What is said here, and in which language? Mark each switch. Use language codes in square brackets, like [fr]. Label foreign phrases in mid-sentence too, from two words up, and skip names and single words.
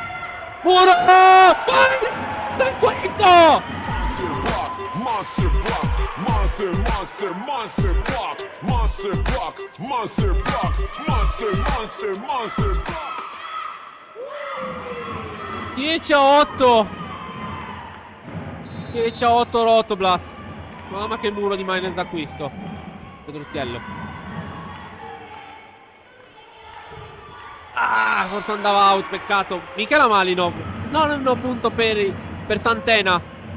[it] Muro! Dal quinto! [en] Monster block, monster, monster, monster block, monster block, monster block, monster, monster, monster block. [it] 10-8. 10-8 Rotoblas. Mamma che muro di Miners d'acquisto. Pedruziello. Ah, forse andava out, peccato. Michela Malinov. No, punto per Santena.